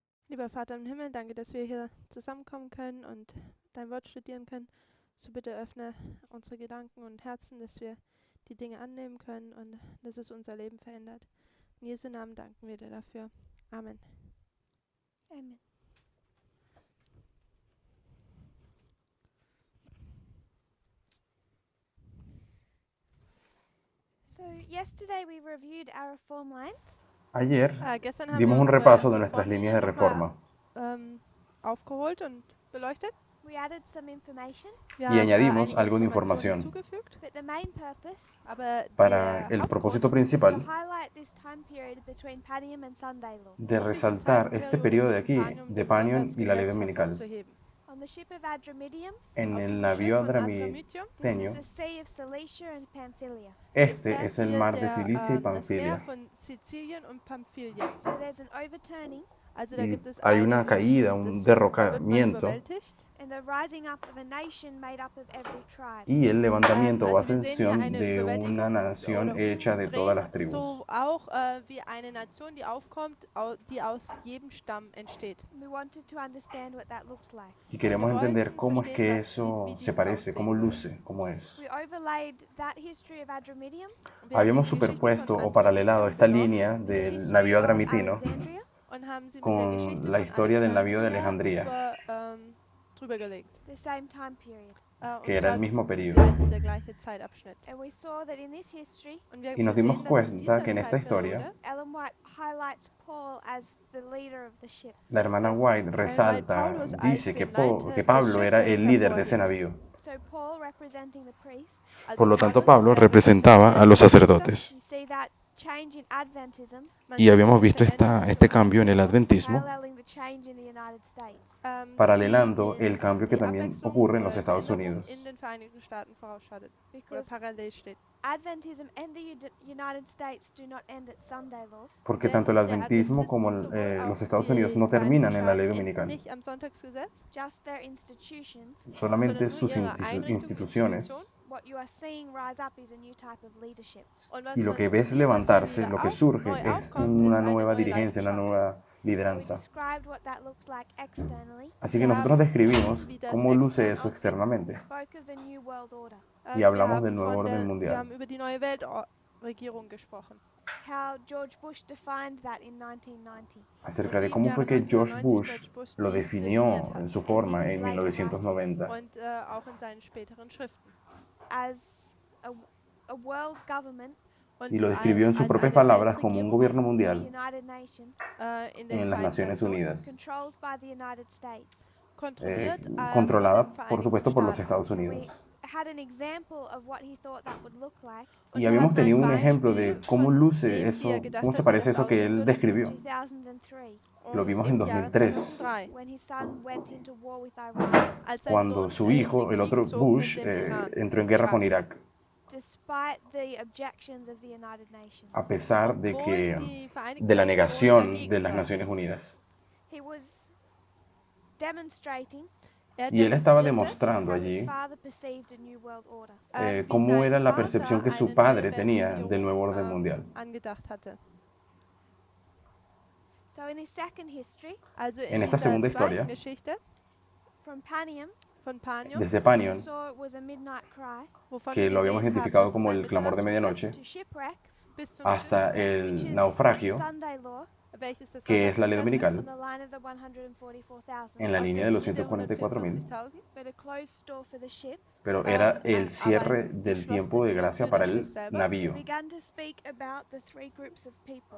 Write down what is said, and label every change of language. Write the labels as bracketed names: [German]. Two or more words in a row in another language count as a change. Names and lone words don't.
[German] Lieber Vater im Himmel, danke, dass wir hier zusammenkommen können und dein Wort studieren können. So bitte öffne unsere Gedanken und Herzen, dass wir die Dinge annehmen können und dass es unser Leben verändert. In Jesu Namen danken wir dir dafür. Amen. Amen. [English] So yesterday we reviewed our reform lines. [Spanish] Ayer [German] Gestern haben [Spanish] dimos [German] wir [Spanish] un [German] unsere [Spanish] repaso de nuestras líneas de [German] Reformlinien [Spanish] reforma [German] aufgeholt und beleuchtet. [English] We added some information, [German] Wir [Spanish] y [German] haben [Spanish] añadimos [German] einige [Spanish] algo de [German] Informationen [Spanish] información. [German] hinzugefügt, [English] but the main purpose [German] aber [Spanish] Para [German] der [Spanish] el propósito [German] Hauptgrund [English] is to [Spanish] principal [English] highlight this time period between Padium and Sunday law. [Spanish] de resaltar este periodo de aquí, de Panion y la ley dominical. [German] hervorzuheben. [English] On the ship of Adramyttium, [Spanish] En [German] Auf [Spanish] el [German] diesem [Spanish] navío [German] Schiff von Adramyttium, [English] this is [Spanish] Adramiteño, [English] the Sea of Cilicia and Pamphylia. [Spanish] este [German] das [Spanish] es el [German] hier [Spanish] mar de [German] der, [Spanish] Cilicia y [German] das Meer [Spanish] Panfilia. [German] von Sizilien und Pamphylien. [English] So there's an overturning [German] Also da gibt es [Spanish] Hay una caída, [German] da [Spanish] un [German] wird man [Spanish] derrocamiento [German] überwältigt. [English] and the rising up of a nation made up of every tribe. [Spanish] y el levantamiento o [German] Also wir sehen hier [Spanish] ascensión [German] eine [Spanish] de [German] Überwältigung [Spanish] una nación [German] oder [Spanish] hecha de todas las [German] Umdrehen, [Spanish] tribus. [German] so auch wie eine Nation, die aufkommt, die aus jedem Stamm entsteht. [English] We wanted to understand what that looked like. [Spanish] Y queremos [German] Wir [Spanish] entender [German] wollten [Spanish] cómo es [German] verstehen, [Spanish] que [German] was- [Spanish] eso [German] wie [Spanish] se [German] dies [Spanish] parece, [German] aussehen [Spanish] cómo [German] würde. [Spanish] luce, cómo es. [English] We overlaid that history of Adramyttium [German] Und wir haben [Spanish] Habíamos [German] diese Geschichte von [Spanish] superpuesto o paralelado [German] Adramyttium [Spanish] esta [German] genommen [Spanish] línea [English] with the [Spanish] del [English] history [Spanish] navío [English] of [Spanish] adramitino [English] Alexandria, [German] und haben sie mit der [Spanish] con [German] Geschichte [Spanish] la [German] von [Spanish] historia del navío de [German] Alexandria [Spanish] Alejandría, [German] drüber gelegt. [English] the same time period. [German] Und [Spanish] que era el [German] zwar [Spanish] mismo periodo. [German] der gleiche Zeitabschnitt. [English] And we saw that in this history, [German] Und wir [Spanish] Y nos dimos [German] sehen, dass in [Spanish] cuenta [German] dieser [Spanish] que en esta historia [German] Zeitperiode [English] Ellen White highlights Paul as the leader of the ship. [Spanish] la hermana [German] dass White Ellen [Spanish] resalta, [German] Paulus als [Spanish] dice que, [German] den Leiter [Spanish] que [German] des [Spanish] Pablo era [German] Schiffes [Spanish] el líder de ese [German] hervorhebt. [Spanish] navío. [English] So Paul representing the priests, [German] Also [Spanish] Por lo tanto, [German] Paulus, [Spanish] Pablo [German] der [Spanish] representaba a los sacerdotes. [English] you see that change in Adventism [German] man [Spanish] Y [German] sieht [Spanish] habíamos [German] diese [Spanish] visto [German] Veränderung [Spanish] este [German] im [Spanish] cambio en el [German] Adventismus, [Spanish] adventismo, [English] paralleling the change in the United States. [Spanish] paralelando [German] die [Spanish] el cambio que [German] die [Spanish] también [German] Abwechslung [Spanish] ocurre en [German] oder [Spanish] los Estados [German] Änderung [Spanish] Unidos. [German] in den Vereinigten Staaten vorausschattet oder [English] Because [German] parallel steht. [English] Adventism and the United States do not end at Sunday law. [Spanish] Porque [German] Denn [Spanish] tanto el [German] der [Spanish] adventismo como [German] Adventismus sowohl auch [Spanish] los Estados [German] die [Spanish] Unidos no [German] Vereinigten [Spanish] terminan en la ley [German] Staaten [Spanish] dominical. [German] nicht am Sonntagsgesetz, [English] Just their institutions. [Spanish] Solamente [German] sondern nur [Spanish] sus [German] ihre Einrichtung, [Spanish] instituciones. [German] Institution. [English] What you are seeing rise up is a new type of leadership. [German] Und was [Spanish] Y lo [German] man [Spanish] que ves [German] sieht, was [Spanish] levantarse, [German] hier [Spanish] lo que [German] wieder [Spanish] surge [German] neu [Spanish] es [German] aufkommt, [Spanish] una [German] ist eine [Spanish] nueva [German] neue [Spanish] dirigencia, una [German] Leiterschaft. [Spanish] nueva [English] So we [Spanish] lideranza. [English] described what that looked like externally. [Spanish] Así que [German] Wir [Spanish] nosotros [German] haben [Spanish] describimos [German] wie das [Spanish] cómo luce [German] extern [Spanish] eso [German] aussieht. [Spanish] externamente. [English] We spoke of the new world order. [Spanish] Y [German] Wir [Spanish] hablamos del [German] haben [Spanish] nuevo orden [German] wir [Spanish] mundial. [German] haben über die neue Weltregierung gesprochen. [English] How George Bush defined that in 1990. [Spanish] Acerca de cómo fue que George Bush lo definió en su forma en 1990 [German] Und auch in seinen späteren Schriften. [English] As a world government, [German] Und [Spanish] y lo describió en sus [German] als [Spanish] propias [German] eine [Spanish] palabras como un [German] Weltregierung, [Spanish] gobierno [English] the [Spanish] mundial [English] United Nations, [German] in den [Spanish] en las [German] Vereinten [Spanish] Naciones [German] Nationen, [Spanish] Unidas, [English] controlled by the United States. [German] kontrolliert [Spanish] controlada [German] von den [Spanish] por supuesto por los [German] Vereinigten [Spanish] Estados [English] We [Spanish] Unidos. [English] had an example of what he thought that would look like [Spanish] Y [German] wir [Spanish] habíamos [German] hatten [Spanish] tenido [German] ein [Spanish] un ejemplo de [German] Beispiel [Spanish] cómo [German] von [Spanish] luce [German] dem, wie [Spanish] eso, [German] gedacht [Spanish] cómo se [German] hat, wie [Spanish] parece [German] das [Spanish] eso que [German] aussehen [Spanish] él [German] würde. [Spanish] describió. 2003, Lo vimos en [German] Im Jahre 2003, 2003, [English] when his son went into war with Iran. [German] als sein [Spanish] cuando [German] Sohn [Spanish] su [German] in [Spanish] hijo, [German] den [Spanish] el [German] Krieg [Spanish] otro [German] zog [Spanish] Bush, [German] mit dem Iran. [Spanish] entró en guerra con Irak, [English] Despite the objections of the United Nations, [Spanish] a pesar de [German] Obwohl [Spanish] que [German] die Vereinigten [Spanish] de la [German] Nationen [Spanish] negación [German] dagegen [Spanish] de las [German] waren. [Spanish] Naciones Unidas. [English] he was demonstrating [Spanish] Y él estaba [German] demonstrierte, [Spanish] demostrando [English] how his [Spanish] allí [English] father perceived a new world order. [German] wie [Spanish] cómo [German] sein [Spanish] era la [German] Vater [Spanish] percepción que su [German] eine [Spanish] padre [German] neue [Spanish] tenía [German] Weltregierung, [Spanish] del nuevo orden mundial. [German] angedacht hatte. [English] So in his second history, [German] Also [Spanish] En [German] in [Spanish] esta [German] dieser [Spanish] segunda [German] zweiten [Spanish] historia, [German] Geschichte [English] from Panium, [German] von Panion, [Spanish] desde [English] we [Spanish] Panion, [English] saw it was a midnight cry, [German] wovon [Spanish] que [German] wir [Spanish] lo habíamos [German] gesehen haben, [Spanish] identificado [German] dass es [Spanish] como [German] ein [Spanish] el clamor de [German] Mitternachtsruf [Spanish] medianoche, [English] to shipwreck, [German] bis zum [Spanish] hasta [German] Schiffbruch, [English] which is [Spanish] el naufragio, [English] Sunday law, [German] welches das [Spanish] que es la ley [German] Sonntagsgesetz ist, [Spanish] dominical, [English] on the line of the 144,000, [Spanish] en la [German] auf [Spanish] línea [German] der [Spanish] de los [German] Linie der 144.000, 144.000, [English] but a closed door for the ship. [Spanish] pero era [German] aber [Spanish] el cierre [German] ein [Spanish] del tiempo de [German] geschlossene Tür [Spanish] gracia [German] für [Spanish] para [German] das [Spanish] el [German] Schiff selber. [Spanish] navío. [English] Began to speak about the three groups of people.